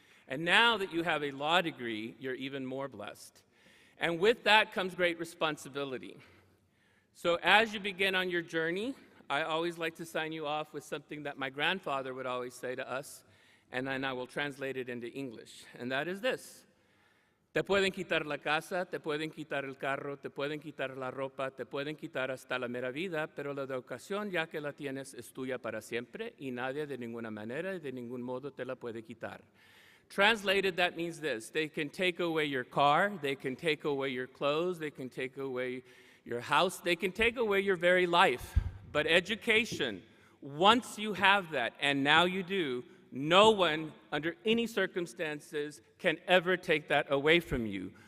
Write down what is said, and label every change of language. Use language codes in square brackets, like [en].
[en] And now that you have a law degree, you're even more blessed. And with that comes great responsibility. So as you begin on your journey, I always like to sign you off with something that my grandfather would always say to us, and then I will translate it into English, and that is this. [es] Te pueden quitar la casa, te pueden quitar el carro, te pueden quitar la ropa, te pueden quitar hasta la mera vida, pero la educación, ya que la tienes, es tuya para siempre, y nadie de ninguna manera y de ningún modo te la puede quitar. [en] Translated, that means this. They can take away your car, they can take away your clothes, they can take away your house, they can take away your very life. But education, once you have that, and now you do, no one, under any circumstances, can ever take that away from you.